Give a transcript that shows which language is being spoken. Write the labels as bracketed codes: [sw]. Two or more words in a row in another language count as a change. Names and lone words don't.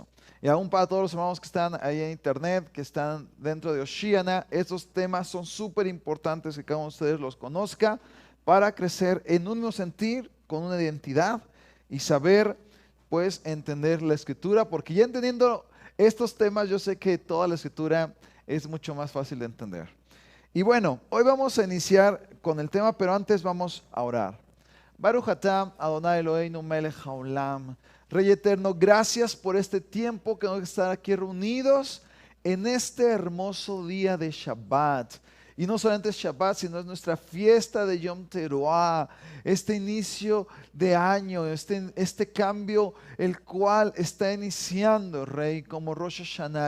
[es] Y aún para todos los hermanos que están ahí en internet, que están dentro de Oshiana, estos temas son súper importantes que cada uno de ustedes los conozca para crecer en un mismo sentir, con una identidad y saber pues entender la escritura, porque ya entendiendo estos temas yo sé que toda la escritura es mucho más fácil de entender. Y bueno, hoy vamos a iniciar con el tema, pero antes vamos a orar. [he] ברוך אתה אדוני אלוהינו מלך העולם. [es] Rey eterno, gracias por este tiempo que vamos a estar aquí reunidos en este hermoso día de Shabbat. Y no solamente es Shabbat, sino es nuestra fiesta de [he] יום תרועה, [es] este inicio de año, este cambio, el cual está iniciando, Rey, como [he] ראש השנה.